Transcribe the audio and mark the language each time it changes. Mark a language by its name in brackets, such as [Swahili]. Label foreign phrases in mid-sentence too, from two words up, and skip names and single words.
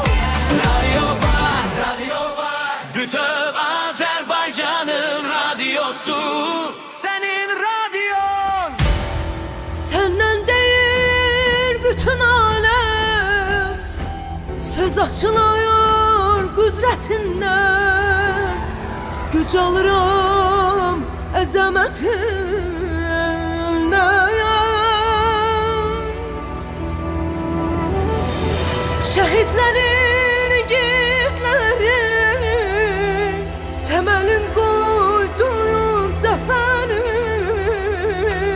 [Turkish] Radyo var, radyo var, bütün Azerbaycan'ın radyosu. Senin radyon. Senden değil bütün alem söz açılıyor kudretinden. [Azerbaijani] Güc alırım əzəmətindən. Şəhidlərin, yiğitlərin təməlin qoyduğun zəfərin.